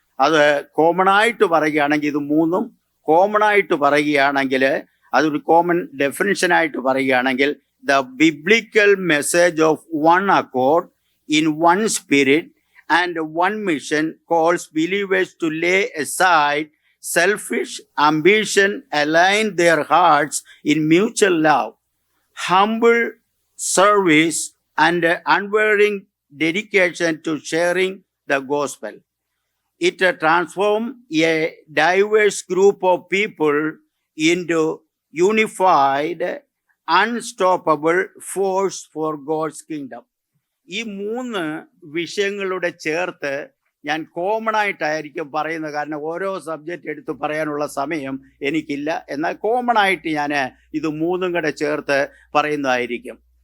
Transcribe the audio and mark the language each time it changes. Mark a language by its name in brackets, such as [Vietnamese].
[Malayalam] അത് കോമണായിട്ട് പറയുകയാണെങ്കിൽ, ഇത് മൂന്നും കോമണായിട്ട് പറയുകയാണെങ്കിൽ, അതൊരു കോമൺ ഡെഫിനിഷനായിട്ട് പറയുകയാണെങ്കിൽ, [English] The biblical message of one accord in one spirit and one mission calls believers to lay aside selfish ambition, align their hearts in mutual love, humble service and unwavering dedication to sharing the gospel. It transforms a diverse group of people into unified, unstoppable force for God's kingdom. [Malayalam] ഈ മൂന്ന് വിഷയങ്ങളുടെ ചേർത്ത് ഞാൻ common ആയിട്ടായിരിക്കും പറയുന്നത്. കാരണം ഓരോ subject എടുത്ത് പറയാനുള്ള സമയം എനിക്കില്ല. എന്നാൽ കോമൺ ആയിട്ട് ഞാൻ ഇത് മൂന്നും കൂടെ ചേർത്ത് പറയുന്നതായിരിക്കും.